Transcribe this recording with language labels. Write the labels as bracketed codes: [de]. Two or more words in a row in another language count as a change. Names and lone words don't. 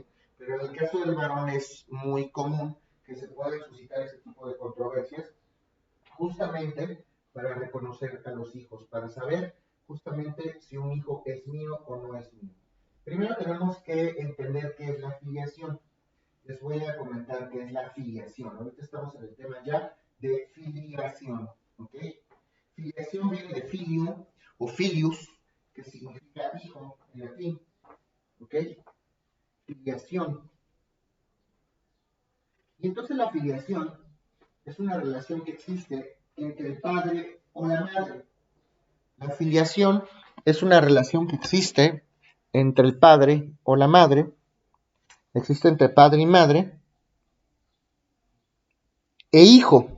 [es] Pero en el caso del varón es muy común que se puedan suscitar ese tipo de controversias, justamente para reconocer a los hijos, para saber justamente si un hijo es mío o no es mío. Primero tenemos que entender qué es la filiación. Les voy a comentar qué es la filiación. Ahorita estamos en el tema ya de filiación, ¿ok? Filiación viene de filium o filius, que significa hijo en latín, ¿ok? Filiación. Y entonces la filiación es una relación que existe entre el padre o la madre. La filiación es una relación que existe entre el padre o la madre, existe entre padre y madre, e hijo.